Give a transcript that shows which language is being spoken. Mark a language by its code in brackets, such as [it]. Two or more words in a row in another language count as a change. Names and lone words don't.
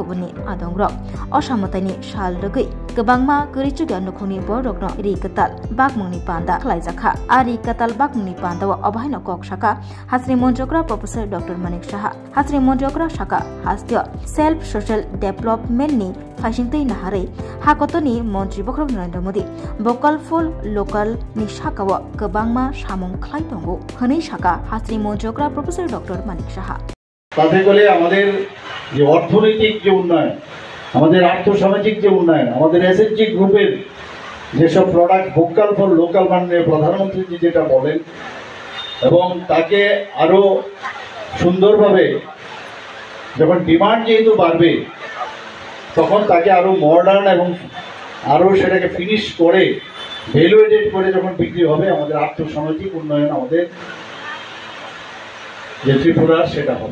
[trp] बनि आदंग्र असामतायनि साल रगै गोबांमा गरिचुगा नखुनि बरगन रिकताल बागमुनि पांदा खलायजाखा आरि कताल बागमुनि पांदाव अभायन कक शाखा हास्रि मंत्रियक्रा प्रोफेसर डॉक्टर मानिक साहा हास्रि मंत्रियक्रा शाखा हास्तिय [en] self social development [trp] नि फाइसिंतै नाहारै हाकतनि मंत्री बखरक नरेंद्र मोदी [en] vocal full local [trp] नि शाखाव गोबांमा सामुं खलाय दंगो हनै शाखा हास्रि मंत्रियक्रा प्रोफेसर डॉक्टर मानिक साहा [bn] তাতে বলে আমাদের যে অর্থনৈতিক যে উন্নয়ন আমাদের আর্থসামাজিক যে উন্নয়ন আমাদের এসএসজি গ্রুপের যেসব প্রোডাক্ট [en] vocal for local [bn] মাননীয় প্রধানমন্ত্রী যেটা বলেন এবং তাকে আরো সুন্দরভাবে যখন ডিমান্ড যেহেতু বাড়বে তখন তাকে আরো মডার্ন এবং আরো সেটাকে ফিনিশ করে ভ্যালুয়েটেড করে যখন বিক্রি হবে আমাদের আর্থসামাজিক উন্নয়ন আমাদের যে ত্রিপুরার সেটা হবে।